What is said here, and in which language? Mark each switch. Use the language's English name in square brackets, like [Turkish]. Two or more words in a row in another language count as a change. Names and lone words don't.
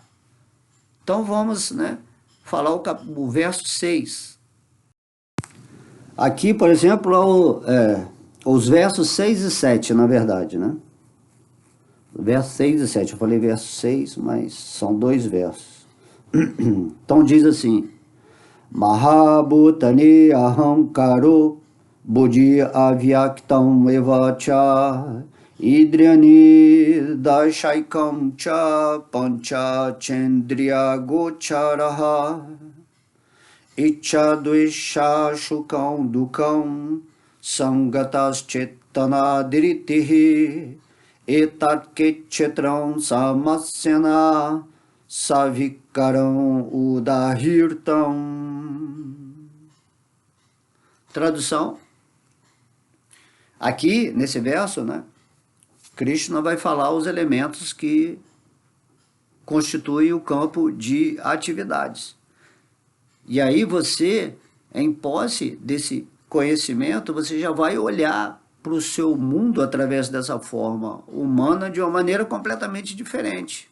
[Portuguese] Então vamos, né, falar o verso 6. Aqui, por exemplo, os versos 6 e 7, na verdade, né? Verso 6 e 7, eu falei verso 6, mas são dois versos. Então diz assim: [Sanskrit] Mahabhutani ahamkaro buddhi avyaktam evacha idryani dashaikam cha pancha chendriya gocharaha icha dvesha shukam dukam sangatas chetana diritihi etat ketchetram samasyana Savikaram Udahirtam. [Portuguese] Tradução. Aqui, nesse verso, né, Krishna vai falar os elementos que constituem o campo de atividades. E aí você, em posse desse conhecimento, você já vai olhar para o seu mundo através dessa forma humana de uma maneira completamente diferente.